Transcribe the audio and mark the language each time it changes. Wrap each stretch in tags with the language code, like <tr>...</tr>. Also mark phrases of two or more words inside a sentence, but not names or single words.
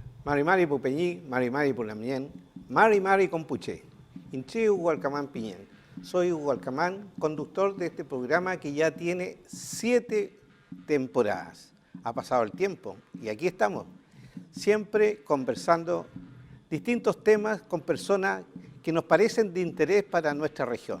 <arn>Mari Mari Pupeñí, Mari Mari Pulamien, Mari Mari Compuché, Inchi Hugo Alcamán Piñén.</arn> <es>Soy Hugo Alcamán, conductor de este programa que ya tiene 7 temporadas. Ha pasado el tiempo y aquí estamos, siempre conversando distintos temas con personas que nos parecen de interés para nuestra región.</es>